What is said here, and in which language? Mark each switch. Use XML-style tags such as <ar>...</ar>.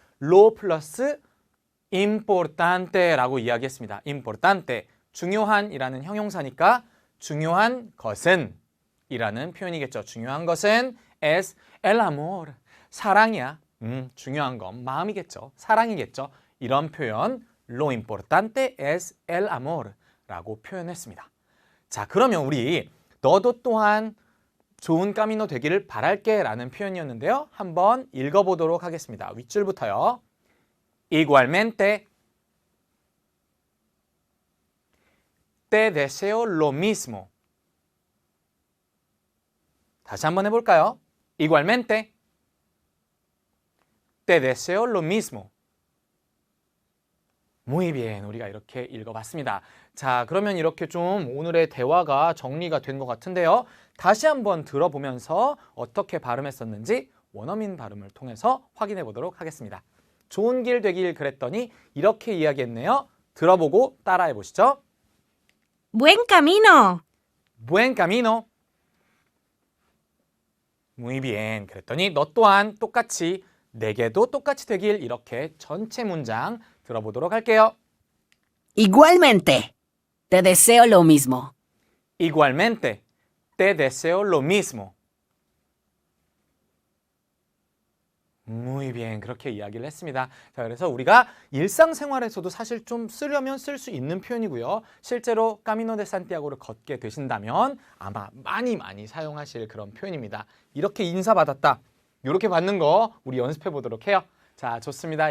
<ko>로 플러스 importante라고 이야기했습니다. importante 중요한이라는 형용사니까 중요한 것은 이라는 표현이겠죠. 중요한 것은</ko> <es>es el amor</es> <ko>사랑이야. 중요한 건 마음이겠죠. 사랑이겠죠. 이런 표현</ko> <es>lo importante es el amor</es> <ko>라고 표현했습니다. 자, 그러면 우리 너도 또한 좋은 까미노 되기를 바랄게 라는 표현이었는데요. 한번 읽어보도록 하겠습니다. 윗줄부터요.</ko> <es>Igualmente te deseo lo mismo.</es> <ko>다시 한번 해볼까요?</ko> <es>Igualmente te deseo lo mismo. Muy bien.</es> <ko>우리가 이렇게 읽어봤습니다. 자, 그러면 이렇게 좀 오늘의 대화가 정리가 된 것 같은데요. 다시 한번 들어보면서 어떻게 발음했었는지 원어민 발음을 통해서 확인해 보도록 하겠습니다. 좋은 길 되길 그랬더니 이렇게 이야기했네요. 들어보고 따라해 보시죠.</ko> <es>Buen camino. Buen camino. Muy bien.</es> <ko>그랬더니 너 또한 똑같이 내게도 똑같이 되길 이렇게 전체 문장 들어보도록 할게요.</ko> <es>Igualmente, te deseo lo mismo. Igualmente, te deseo lo mismo. Muy bien.</es> <ko>그렇게 이야기를 했습니다. 자, 그래서 우리가 일상생활에서도 사실 좀 쓰려면 쓸 수 있는 표현이고요. 실제로 까미노 데 산티아고를 걷게 되신다면 아마 많이 사용하실 그런 표현입니다. 이렇게 인사받았다. 이렇게 받는 거 우리 연습해 보도록 해요. 자, 좋습니다.</ko>